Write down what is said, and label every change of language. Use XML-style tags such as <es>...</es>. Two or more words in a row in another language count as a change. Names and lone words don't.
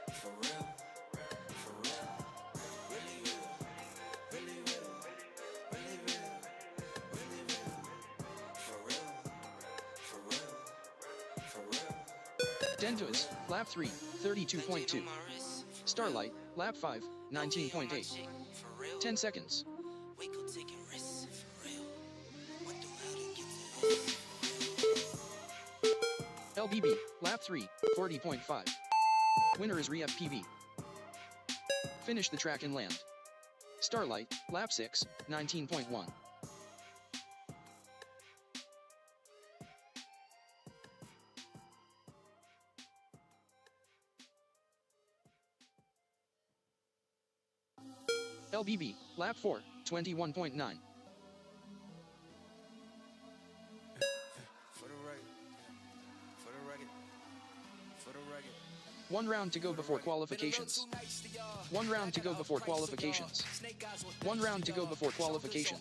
<en>Dentois, lap 3, 32.2. Starlight, lap 5, 19.8. 10 seconds. LBB, lap 3, 40.5. Winner is Re-FPV. Finish the track and land. Starlight, lap 6, 19.1. LBB, lap 4, 21.9. One round to go before qualifications. One round to go before qualifications. One round to go before qualifications.</en>